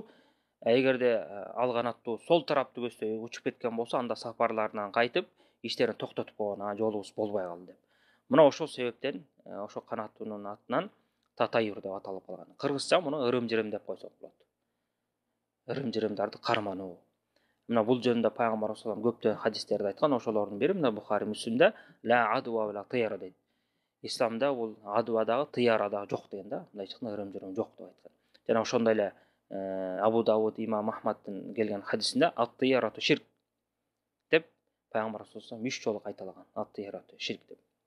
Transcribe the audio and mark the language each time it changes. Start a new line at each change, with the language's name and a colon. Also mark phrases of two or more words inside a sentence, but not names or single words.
Kyrgyz: Эгерде ал канаттуу сол тараптуу көзсө учуп кеткен болсо, анда сапарларынан кайтып, иштерин токтотуп койгон, жолубуз болбой калды деп. Мына ошол себептен ошо канаттуунун атынан татайюр деп аталып калган. Кыргызча муну ырым-жырым деп койсок болот. Ырым-жырымдарды кармануу. Мына бул жөнүндө пайгамбарыбыз салам көптөгөн хадистерди айткан. Ошолордун бири мына Бухари Муслимде
Arabic: لا عدوى ولا طيرة
Kyrgyz: дейт. Исламда бул адвадагы, тыярадагы жок деген да, мындай чыкканда ырым-жырым жок деп айткан. Жана ошондой эле Абу Дауд, Имам Ахмадтын келген хадисинде
Arabic: الطيرة شرك
Kyrgyz: деп пайгамбарыбыз салам 3 жолу кайталаган.
Arabic: الطيرة شرك деп.